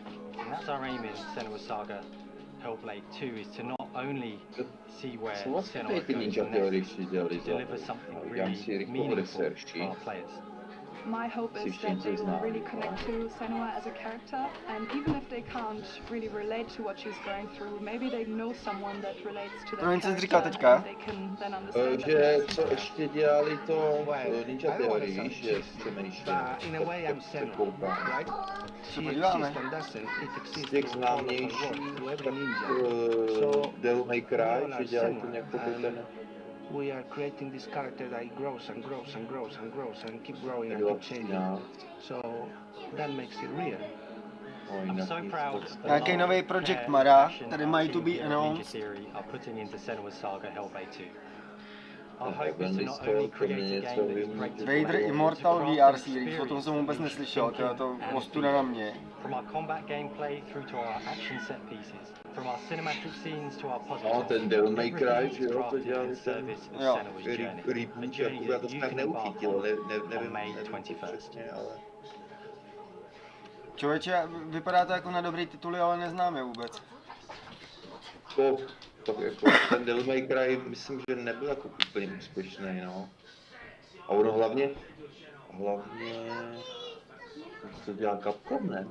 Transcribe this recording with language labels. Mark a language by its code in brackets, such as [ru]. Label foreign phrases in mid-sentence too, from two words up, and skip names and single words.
[en] And that's our aim in Senua Saga Hellblade 2, is to not only see where Senua goes next, to deliver something really meaningful for our players. My hope is that they will really connect to Senua as a character, and even if they can't really relate to what she's going through, maybe they know someone that relates to that character, and they can then understand [cs] že co ještě dělali to Ninja Theory, víš, že přemýšleli. [en] In a way I'm Senua, right? [cs] Se podíváme. Z těch známějších, tak Devil May Cry, že dělali to nějak ten... [en] We are creating this character that grows and grows and grows and grows and keep growing and keep changing. So that makes it real. I'm so proud [cs] Nějaký nový projekt Mara, tady mají [en] to be announced. Our hope is to not only create a game that is great to Vader play, Immortal but to VR grant series, [cs] o tom jsem [en] experience, [cs] vůbec neslyšel, to je to [en] thinking and [cs] ostuda na mě. [en] From our combat gameplay through to our action set pieces, from our cinematic scenes to our puzzles. [cs] No, ten Devil May Cry, [en] everything [cs] že [en] is [cs] jo, to [en] crafted [cs] dělal [en] in [cs] ten [en] service of Senua's journey. [cs] A reboot, [en] journey [cs] já to [en] that you [cs] tak [en] can embark [cs] neuchytil, [en] on [cs] nevím [en] May 21st. [cs] ale... Člověče, vypadá to jako na dobrý tituly, ale neznám je vůbec. To jako ten Devil May Cry, myslím, že nebyl jako úplně úspěšný, no. A ono hlavně, to dělá Capcom, ne?